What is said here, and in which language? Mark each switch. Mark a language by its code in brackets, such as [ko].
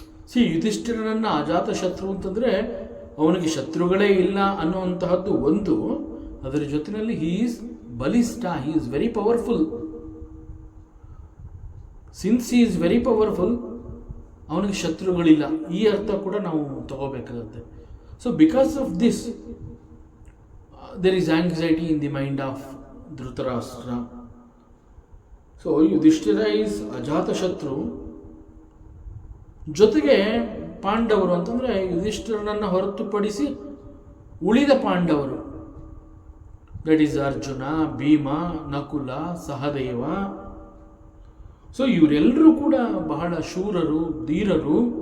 [kn] C ಯುಧಿಷ್ಠಿರನನ್ನ ಅಜಾತ ಶತ್ರು ಅಂತಂದರೆ ಅವನಿಗೆ ಶತ್ರುಗಳೇ ಇಲ್ಲ ಅನ್ನುವಂತಹದ್ದು ಒಂದು. ಅದರ ಜೊತೆಯಲ್ಲಿ [en] He is ಬಲಿಷ್ಠ, he is very powerful. Since he is very powerful, [kn] ಅವನಿಗೆ ಶತ್ರುಗಳಿಲ್ಲ. ಈ ಅರ್ಥ ಕೂಡ ನಾವು ತಗೋಬೇಕಾಗುತ್ತೆ. [en] So because of this there is anxiety in the mind of Dhritarashtra. So Yudhishthira is ajata shatru. [kn] ಜೊತೆಗೆ ಪಾಂಡವರು ಅಂತಂದರೆ ಯುಧಿಷ್ಠಿರನನ್ನು ಹೊರತುಪಡಿಸಿ ಉಳಿದ ಪಾಂಡವರು, [en] that is [kn] Arjuna, Bhima, Nakula, Sahadeva. So ಇವರೆಲ್ಲರೂ ಕೂಡ ಬಹಳ ಶೂರರು, ಧೀರರು.